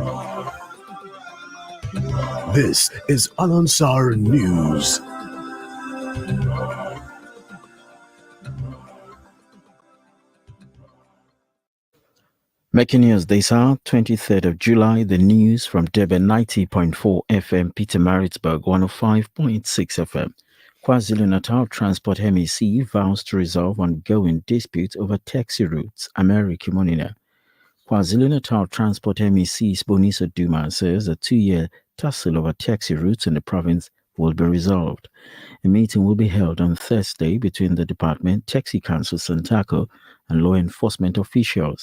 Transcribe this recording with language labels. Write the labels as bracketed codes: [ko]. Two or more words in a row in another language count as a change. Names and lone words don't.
[en] This is Al Ansar News. Making news this hour, 23rd of July, the news from Durban 90.4 FM, Peter Maritzburg 105.6 FM. KwaZulu-Natal Transport MEC vows to resolve ongoing disputes over taxi routes. America Monina. KwaZulu-Natal Transport MEC Siboniso Duma says a 2-year tussle over taxi routes in the province will be resolved. A meeting will be held on Thursday between the department, Taxi Council Santaco, and law enforcement officials.